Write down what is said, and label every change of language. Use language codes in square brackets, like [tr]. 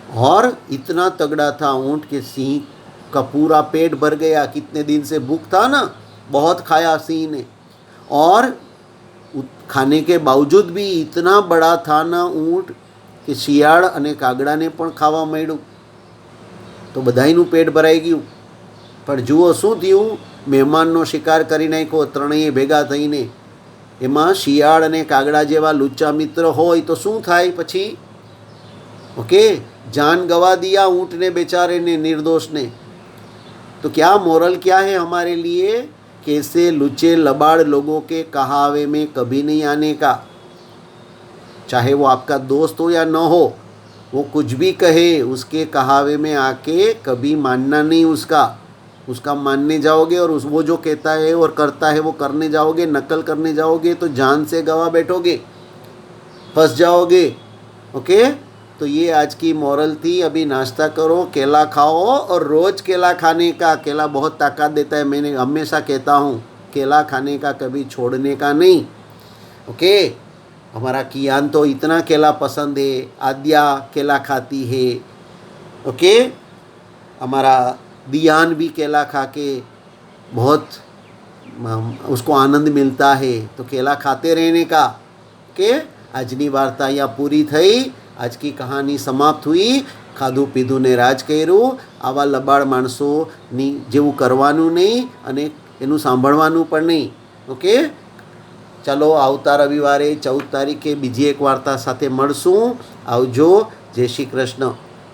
[hi] और इतना तगड़ा था ऊँट कि सिंह का पूरा पेट भर गया, कितने दिन से भूख था ना, बहुत खाया सिंह ने, और खाने के बावजूद भी इतना बड़ा था ना ऊँट कि [gu] શિયાળ અને કાગડાને પણ ખાવા મળ્યું। તો બધાયનું પેટ ભરાઈ ગયું। પણ જુઓ શું થયું, મહેમાનનો શિકાર કરી નાખ્યો ત્રણેય ભેગા થઈને। એમાં શિયાળ અને કાગડા જેવા લુચ્ચા મિત્ર હોય તો શું થાય પછી? [hi] ઓકે, જાન ગवा दिया ऊँट ने बेचारे ने, निर्दोष ने। तो क्या मोरल क्या है हमारे लिए, कैसे लुच्चे लबाड़ लोगों के कहावे में कभी नहीं आने का। चाहे वो आपका दोस्त हो या न हो, वो कुछ भी कहे उसके कहावे में आके कभी मानना नहीं उसका, उसका मानने जाओगे और वो जो कहता है और करता है वो करने जाओगे, नकल करने जाओगे तो जान से गवा बैठोगे, फंस जाओगे। ओके, तो ये आज की मॉरल थी। अभी नाश्ता करो, केला खाओ और रोज़ केला खाने का, केला बहुत ताकत देता है, मैंने हमेशा कहता हूँ केला खाने का कभी छोड़ने का नहीं। ओके, हमारा कियान तो इतना केला पसंद है, आद्या केला खाती है। ओके, हमारा दियान भी केला खा के बहुत उसको आनंद मिलता है, तो केला खाते रहने का। [gu] ओके, આજની વાર્તા અહીંયા પૂરી થઈ, આજ की કહાની સમાપ્ત हुई। ખાધું પીધું ને રાજ કર્યું, આવા લબાડ માણસોની જેવું કરવાનું નહીં અને એનું સાંભળવાનું પણ નહીં। ઓકે, ચાલો આવતા રવિવારે 14 તારીખે બીજી એક વાર્તા સાથે મળશું। આવજો, જય શ્રી કૃષ્ણ।